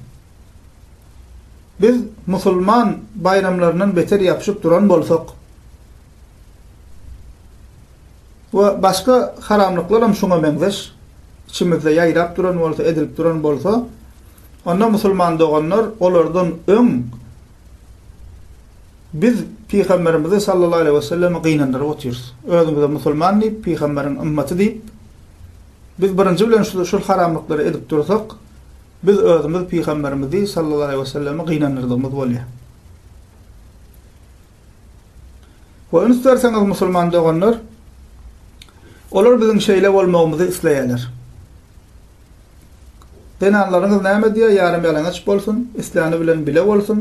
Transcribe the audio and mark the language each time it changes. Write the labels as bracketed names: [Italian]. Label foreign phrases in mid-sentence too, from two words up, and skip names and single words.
[Turkmen] biz musulman bayramlarynyň beter ýapyşyp duran bolsak we başga haramlyklar hem şoňa meňzeş, içimizde yayrap duran bolsa, edilip duran bolsa, onda musulman doganlar olardan öň biz Peygamberimizi [Arabic] صلى الله عليه وسلم [Turkmen] gynandyryp oturýarys. Özümizde musulman diýip, Peygamberiň ümmaty diýip, biz birinji bilen şu haramlyklary edip dursak, biz özümüz Peygamberimizi [Arabic] صلى الله عليه وسلم [Turkmen] gynandyrdygymyz bolýar. Ve isterseňiz musulman doganlar, olar bizim şeýle bolmagymyzy isleýärler. Denanlaryňyz näme diýär? Yarım ýalaňaç bolsun, islamy bilen bile bolsun.